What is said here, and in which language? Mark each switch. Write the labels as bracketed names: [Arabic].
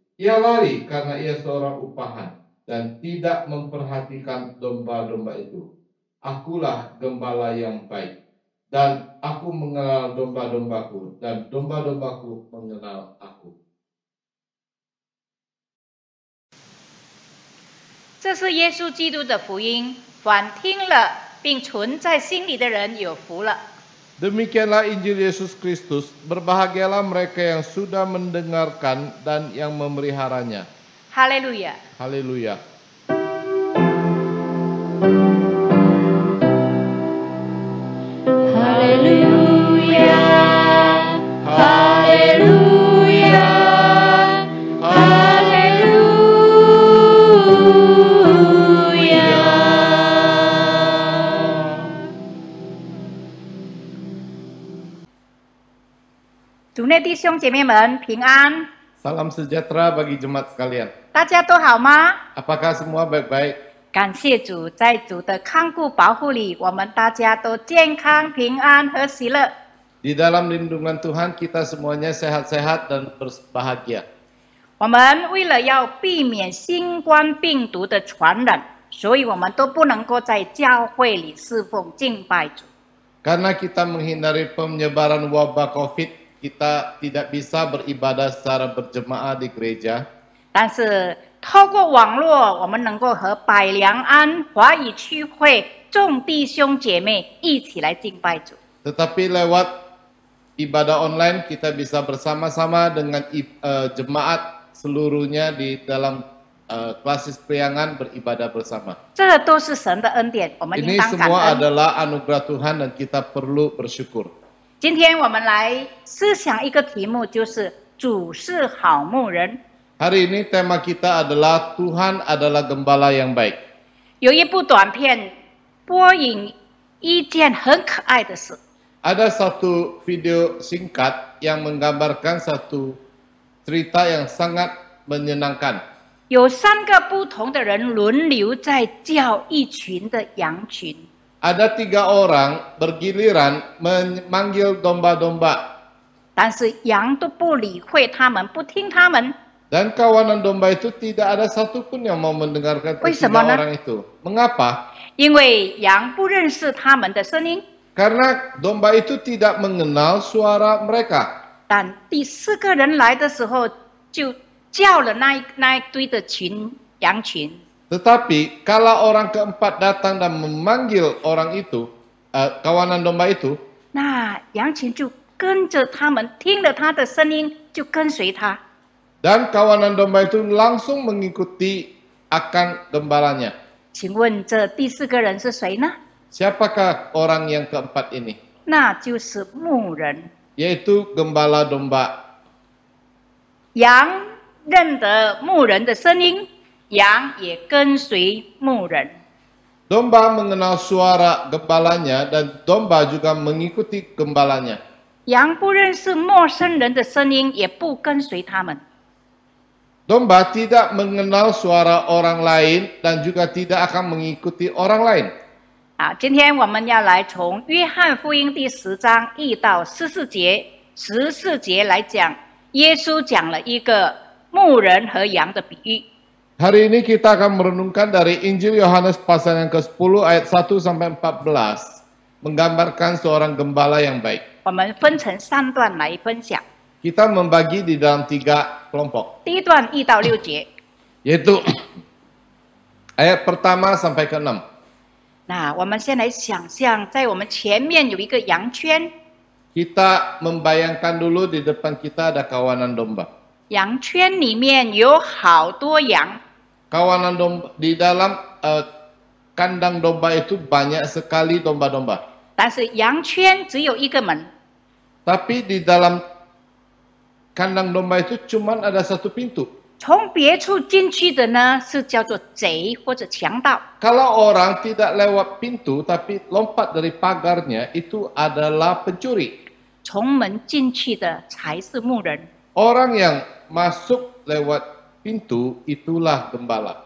[Indonesian] Ia lari karena ia seorang upahan dan tidak memperhatikan domba-domba itu. Akulah gembala yang baik, dan aku mengenal domba-dombaku, dan domba-dombaku mengenal aku. [Chinese] 这是耶稣基督的福音，凡听了并存在心里的人有福了。 [Indonesian] Demikianlah Injil Yesus Kristus, berbahagialah mereka yang sudah mendengarkan dan yang memeliharanya. [Chinese] 哈利路亚！ [Indonesian] Haleluya. Haleluya, haleluya, haleluya. [Chinese] 主内弟兄姐妹们平安， [Indonesian] Salam sejahtera bagi jemaat sekalian. [Chinese] 大家都好吗？ [Indonesian] Apakah semua baik-baik? [Chinese] 感谢主，在主的看顾保护里，我们大家都健康、平安和喜乐。 [Indonesian] Di dalam lindungan Tuhan kita semuanya sehat-sehat dan berbahagia. [Chinese] 我们为了要避免新冠病毒的传染，所以我们都不能够在教会里侍奉敬拜主。 [Indonesian] Karena kita menghindari penyebaran wabah COVID, kita tidak bisa beribadah secara berjemaah di gereja. [Chinese] 但是透过网络，我们能够和百良安华语区会众弟兄姐妹一起来敬拜主。 [Indonesian] Tetapi lewat ibadah online kita bisa bersama-sama dengan jemaat seluruhnya di dalam klasis priangan beribadah bersama. [Chinese] 这都是神的恩典，我们应 [Indonesian] Ini [Chinese] 当感 [Indonesian] semua [Chinese] 恩。 [Indonesian] adalah anugerah Tuhan dan kita perlu bersyukur. [Chinese] 今天我们来思想一个题目，就是主是好牧人。 [Indonesian] Hari ini tema kita adalah Tuhan adalah gembala yang baik. [Chinese] 有一部短片播影一件很可爱的事。 [Indonesian] Ada satu video singkat yang menggambarkan satu cerita yang sangat menyenangkan. [Chinese] 有3个不同的人轮流在叫一群的羊群， [Indonesian] Ada 3 orang bergiliran memanggil domba-domba. [Chinese] 但是羊都不理会他们，不听他们。 [Indonesian] Dan kawanan domba itu tidak ada satupun yang mau mendengarkan [Chinese] 为什么呢？ [Indonesian] orang itu. Mengapa? [Chinese] 因为羊不认识他们的声音。 [Indonesian] Karena domba itu tidak mengenal suara mereka. [Chinese] 但第4个人来的时候，就叫了那一堆的羊群。 [Indonesian] Tetapi kalau orang keempat datang dan memanggil orang itu, kawanan domba itu, [Chinese] 那羊群就跟着他们，听了他的声音就跟随他。 [Indonesian] dan kawanan domba itu langsung mengikuti akan gembalanya. [Chinese] 请问这第4个人是谁呢？ [Indonesian] Siapakah orang yang keempat ini? [Chinese] 那就是牧人。 [Indonesian] Yaitu gembala domba. [Chinese] 羊认得牧人的声音，羊也跟随牧人。 [Indonesian] Domba mengenal suara gembalanya dan domba juga mengikuti gembalanya. [Chinese] 羊不认识陌生人的声音，也不跟随他们。 [Indonesian] Domba tidak mengenal suara orang lain dan juga tidak akan mengikuti orang lain. [Chinese] 好，今天我们要来从约翰福音第10章1到14节，14节来讲，耶稣讲了一个牧人和羊的比喻。 [Indonesian] Hari ini kita akan merenungkan dari Injil Yohanes pasal yang ke-10 ayat 1 sampai 14, menggambarkan seorang gembala yang baik. [Chinese] 我们分成3段来分享。 [Indonesian] Kita membagi di dalam 3 kelompok, [Chinese] 第一段1到6节， [Indonesian] yaitu ayat pertama sampai ke-6. [Chinese] 那我们先来想象，在我们前面有一个羊圈， [Indonesian] Kita membayangkan dulu di depan kita ada kawanan domba. [Chinese] 羊圈里面有好多羊， [Indonesian] Kawanan domba di dalam kandang domba itu banyak sekali domba-domba. [Chinese] 但是羊圈只有一个门， [Indonesian] Tapi di dalam kandang domba itu cuman ada satu pintu. [Chinese] 从别处进去的呢是叫做贼或者强盗。 [Indonesian] Kalau orang tidak lewat pintu tapi lompat dari pagarnya, itu adalah pencuri. [Chinese] 从门进去的才是牧人。 [Indonesian] Orang yang masuk lewat pintu itulah gembala.